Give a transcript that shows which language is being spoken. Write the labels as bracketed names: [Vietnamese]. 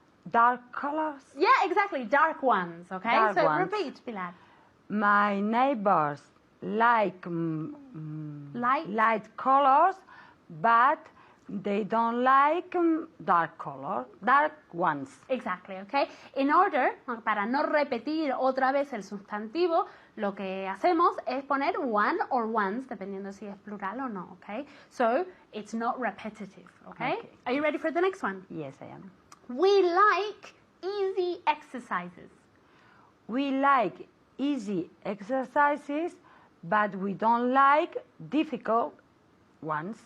[English] Dark colors. Yeah, exactly. Dark ones, okay? Dark so ones. repeat, Pilar. My neighbors like light colors, but they don't like dark ones. Exactly, okay? In order, [Spanish] para no repetir otra vez el sustantivo, lo que hacemos es poner one or ones, dependiendo si es plural o no, okay? [English] So, it's not repetitive, okay? Okay. Are you ready for the next one? Yes, I am. We like easy exercises. We like easy exercises, but we don't like difficult ones.